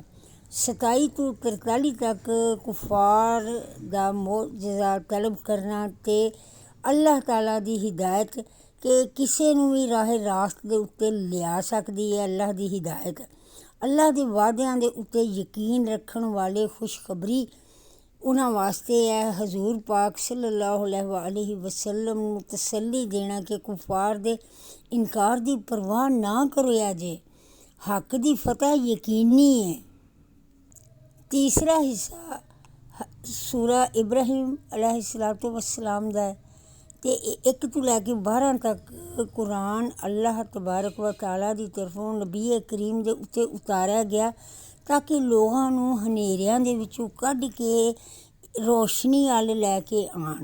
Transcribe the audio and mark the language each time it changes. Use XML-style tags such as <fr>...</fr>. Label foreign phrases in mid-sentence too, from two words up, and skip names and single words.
<pa>27 تو 43 تک کفار دا معجزہ طلب کرنا تے اللہ تعالیٰ دی ہدایت کہ کسی نوں بھی راہ راست دے اتے لیا سکدی ہے. اللہ دی ہدایت، اللہ دے وعدیاں دے اتے یقین رکھن والے خوشخبری انہاں واسطے ہے. حضور پاک</pa> <ar>صلى الله عليه وسلم</ar> <pa>نوں تسلی دینا کہ کفار دے انکار دی پرواہ نہ کرویا جے، حق دی فتح یقینی ہے. ਤੀਸਰਾ ਹਿੱਸਾ ਸੂਰਾ ਇਬਰਾਹੀਮ</pa> <ar>عليه الصلاة والسلام</ar> <pa>ਦਾ ਅਤੇ 1 ਤੋਂ ਲੈ ਕੇ 12 ਤੱਕ ਕੁਰਾਨ ਅੱਲਾਹ</pa> <ar>تبارك وتعالى</ar> <pa>ਦੀ ਤਰਫੋਂ ਨਬੀ ਕਰੀਮ ਦੇ ਉੱਤੇ ਉਤਾਰਿਆ ਗਿਆ ਤਾਂ ਕਿ ਲੋਕਾਂ ਨੂੰ ਹਨੇਰਿਆਂ ਦੇ ਵਿੱਚੋਂ ਕੱਢ ਕੇ ਰੋਸ਼ਨੀ ਵੱਲ ਲੈ ਕੇ ਆਉਣ।</pa>